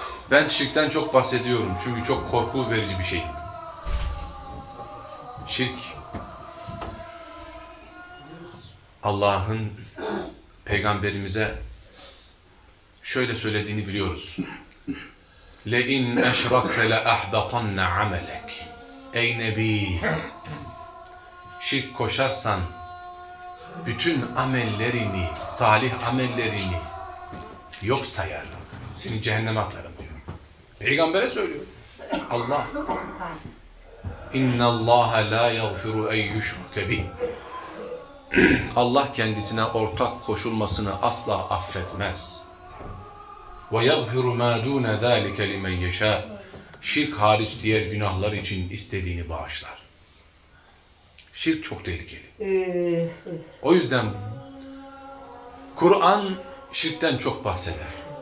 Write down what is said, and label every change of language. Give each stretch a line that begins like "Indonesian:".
Turkish: Ben şirkten çok bahsediyorum. Çünkü çok korku verici bir şey. Şirk, Allah'ın peygamberimize şöyle söylediğini biliyoruz.
Arabic: لَاِنْ اَشْرَكْتَ لَاَحْبَطَنَّ عَمَلَكَ
Turkish: Ey Nebi! Şirk koşarsan bütün amellerini, salih amellerini yok sayarım. Seni cehenneme atarım diyor. Peygamber'e söylüyor. Allah.
Arabic: اِنَّ اللّٰهَ لَا يَغْفِرُ اَيْ يُشْرُكَ بِهِ
Turkish: Allah kendisine ortak koşulmasını asla affetmez.
Arabic: وَيَغْفِرُ مَا دُونَ ذَٰلِكَ لِمَنْ يَشَى
Turkish: Şirk hariç diğer günahlar için istediğini bağışlar. Şirk çok tehlikeli. O yüzden Kur'an şirkten çok bahseder.